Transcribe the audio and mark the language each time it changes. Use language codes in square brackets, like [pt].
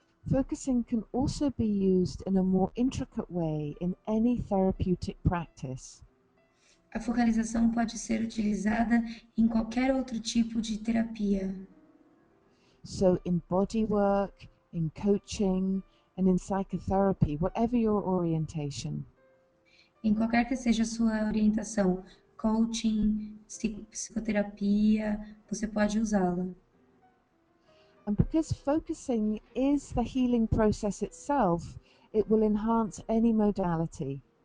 [en] Focusing can also be used in a more intricate way in any therapeutic practice. [pt] A focalização pode ser utilizada em qualquer outro tipo de terapia. [en] So in body work, in coaching, and in psychotherapy, whatever your orientation. [pt] Em qualquer que seja a sua orientação, coaching, psicoterapia, você pode usá-la. [en] And because focusing is the healing process itself, it will enhance any modality.